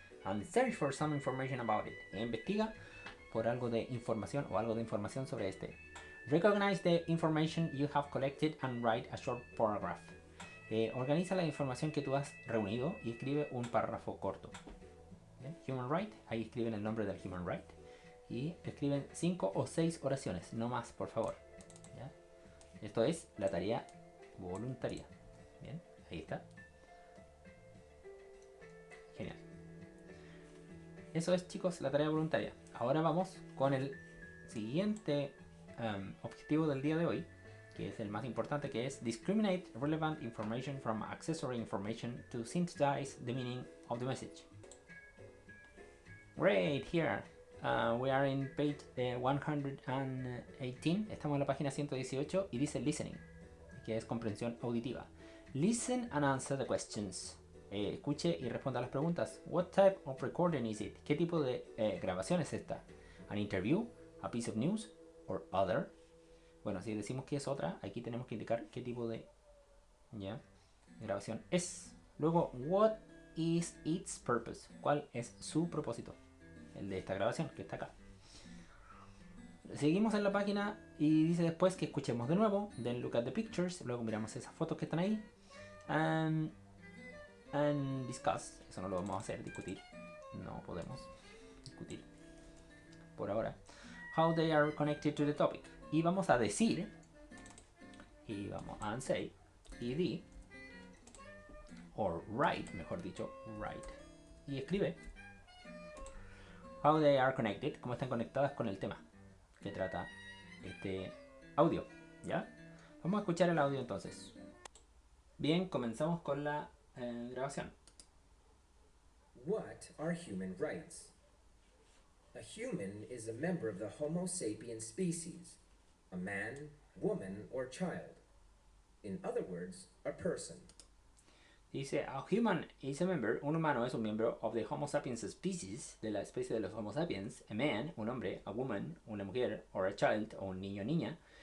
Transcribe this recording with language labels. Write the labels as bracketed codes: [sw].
[en] And search for some information about it. [es] E investiga por algo de información o algo de información sobre este. [en] Recognize the information you have collected and write a short paragraph. [es] Organiza la información que tú has reunido y escribe un párrafo corto. ¿Bien? Human right, ahí escriben el nombre del human right y escriben 5 o 6 oraciones, no más, por favor. ¿Ya? Esto es la tarea voluntaria. Bien, ahí está. Genial. Eso es, chicos, la tarea voluntaria. Ahora vamos con el siguiente objetivo del día de hoy, que es el más importante, que es [en] discriminate relevant information from accessory information to synthesize the meaning of the message. Great, here we are in page 118. [es] Estamos en la página 118 y dice listening, que es comprensión auditiva. [en] Listen and answer the questions. [es] Escuche y responda a las preguntas. [en] What type of recording is it? [es] ¿Qué tipo de grabación es esta? [en] An interview, a piece of news, or other. [es] Bueno, si decimos que es otra, aquí tenemos que indicar qué tipo de grabación es. [en] Luego, what is its purpose? [es] ¿Cuál es su propósito? El de esta grabación, que está acá. Seguimos en la página y dice después que escuchemos de nuevo. [en] Then look at the pictures. [es] Luego miramos esas fotos que están ahí. [en] And discuss. [es] Eso no lo vamos a hacer, discutir. No podemos discutir por ahora. [en] How they are connected to the topic. [es] Y vamos a decir y vamos a say, ed, or write, mejor dicho, write, y escribe [en] how they are connected, [es] cómo están conectadas con el tema que trata este audio, ¿ya? Vamos a escuchar el audio entonces. Bien, comenzamos con la grabación. [en] What are human rights? A human is a member of the Homo sapiens species, a man, woman, or child. In other words, a person. [es] Dice, [en] a human is a member, [es] un humano es un miembro [en] of the Homo sapiens species, [es] de la especie de los Homo sapiens, [en] a man, [es] un hombre, [en] a woman, [es] una mujer, [en] or a child, [es] o un niño o niña.